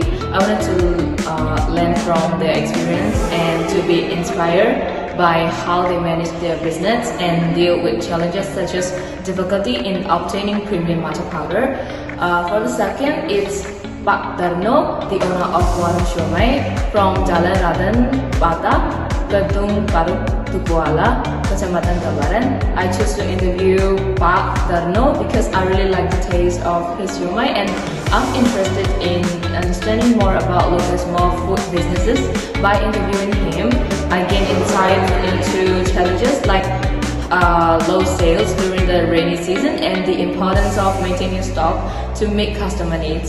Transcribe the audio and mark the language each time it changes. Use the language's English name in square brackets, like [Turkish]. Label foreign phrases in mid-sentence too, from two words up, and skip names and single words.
[English] I wanted to learn from their experience and to be inspired by how they manage their business and deal with challenges such as difficulty in obtaining premium matcha powder. For the second, it's Pak Darno, the owner of Warung Siomay from Jalan Raden Bata, Gedung Paruk Tukuala, Kecamatan Gambaran. I choose to interview Pak Darno because I really like the taste of his siomay and I'm interested in understanding more about local small food businesses. By interviewing him, I gain insight into challenges like low sales during the rainy season and the importance of maintaining stock to meet customer needs.